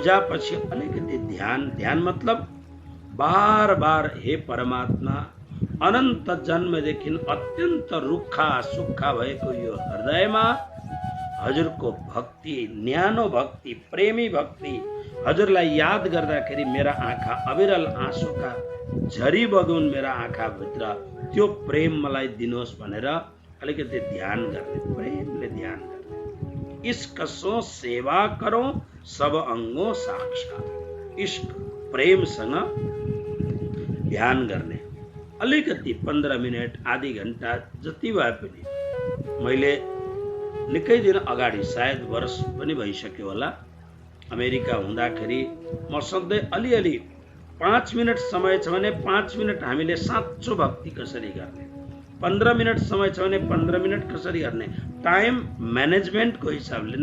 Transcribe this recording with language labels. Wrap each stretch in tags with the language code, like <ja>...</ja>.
<ne>पछि अलिकति ध्यान मतलब बार बार हे परमात्मा, अनन्त जन्मदेखि अत्यन्त रुखा सुक्खा भएको यो हृदयमा हजुरको भक्ति, न्यानो भक्ति, प्रेमी भक्ति, हजुरलाई याद गर्दाखेरि मेरा आँखा अविरल आँसुका झरी बगुन् मेरा आँखा भित्र, त्यो प्रेम मलाई दिनुहोस् भनेर अलिकति ध्यान गर्ने, प्रेमले ध्यान गर्ने।</ne> <hi>इश्क सो सेवा करो सब अंगों साक्षात।</hi> <ne>इश्क प्रेमसँग ध्यान गर्ने अलिकति 15 मिनट आधी घण्टा जति भए पनि। मैले निकै दिन अगाडि, सायद वर्ष पनि भइसक्यो होला, अमेरिका हुँदाखेरि म सधैँ अलिअलि 5 मिनट समय छ भने 5 मिनट हामीले साँचो भक्ति कसरी गर्ने, 15 मिनट समय छ भने 15 मिनट कसरी गर्ने, टाइम म्यानेजमेन्टको हिसाबले।</ne>